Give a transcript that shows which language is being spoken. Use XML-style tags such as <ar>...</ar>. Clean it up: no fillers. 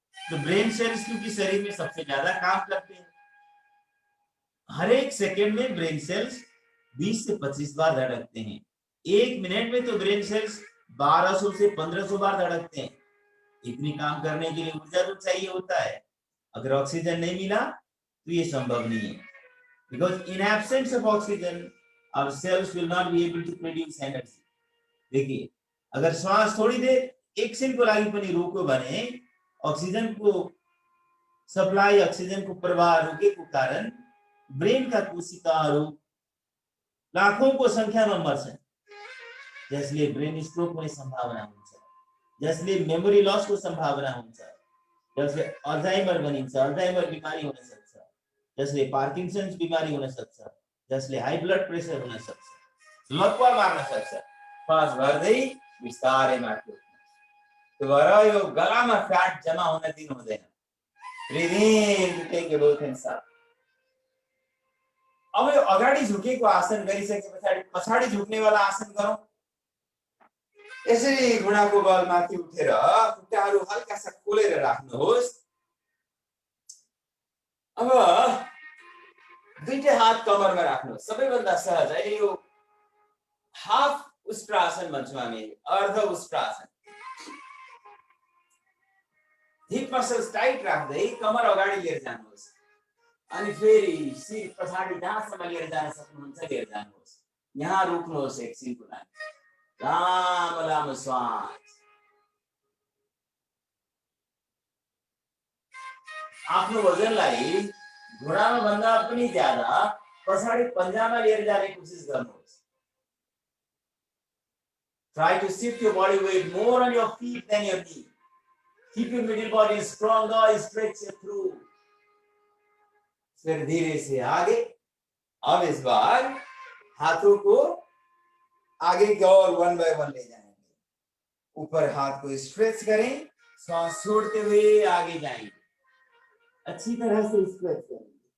<hi>तो brain cells क्योंकि शरीर में सबसे ज्यादा काम करते हैं, हर एक सेकेंड में ब्रेन सेल्स 20 से 25 बार धड़कते हैं। एक मिनट में तो ब्रेन सेल्स 1200 से 1500 बार धड़कते हैं। इतनी काम करने के लिए ऊर्जा तो चाहिए होता है। अगर ऑक्सीजन नहीं मिला तो ये संभव नहीं है।</hi> <en>because in absence of oxygen our cells will not be able to produce energy.</en> <ne>देखिए अगर श्वास थोड़ी देर एकछिन को लागि पनि रोक्यो भने ऑक्सीजन को सप्लाई ऑक्सीजन को प्रवाह रोकेको कारण ब्रेन का कोशिकाहरू लाखौं को संख्यामा मर्छन्, जसले ब्रेन स्ट्रोक हुने सम्भावना हुन्छ, जसले मेमोरी लस को सम्भावना हुन्छ, जसले अल्जाइमर भनिन्छ, अल्जाइमर बिमारी हुन सक्छ, जसले पार्किन्सन्स बिमारी हुन सक्छ, जसले हाई ब्लड प्रेसर हुन सक्छ, लकवा मार्न सक्छ। श्वास भर्दै बिस्तारै माथि उठ्नु। त्यो भएर यो गलामा फ्याट जम्मा हुन दिनु हुँदैन।</ne> <en>Breathe in to take a breath in साथ।</en> <ne>अब यो अगाडि झुकेको आसन गरिसके पछाडि पछाडि झुक्नेवाला आसन गरौँ। यसरी घुँडाको बल माथि उठेर खुट्टाहरू हल्का सा खोलेर राख्नुहोस्। अब दुईटै हात कमरमा राख्नुहोस्। सबैभन्दा सहज अहिले यो हाफ उष्ट्रासन भन्छौँ हामी, अर्ध उष्ट्रासन। हिप मसल्स टाइट राख्दै कमर अगाडि लिएर जानुहोस् अनि फेरि शिर पछाडि जहाँसम्म लिएर जान सक्नुहुन्छ लिएर जानुहोस्। यहाँ रोक्नुहोस् एकछिनको लागि। लामो लामो श्वास। आफ्नो वजनलाई घुँडामा भन्दा पनि ज्यादा पछाडि पन्जामा लिएर जाने कोसिस गर्नुहोस्।</ne> <en>Try to shift your body weight more on your feet than your knee. Keep your middle body stronger, stretch your through.</en> <hi>फिर धीरे से आगे। अब इस बार हाथों को आगे की ओर वन बाय वन ले जाएंगे। ऊपर हाथ को स्ट्रेच करें, सांस छोड़ते हुए आगे जाएंगे। अच्छी तरह से स्ट्रेच करेंगे।</hi>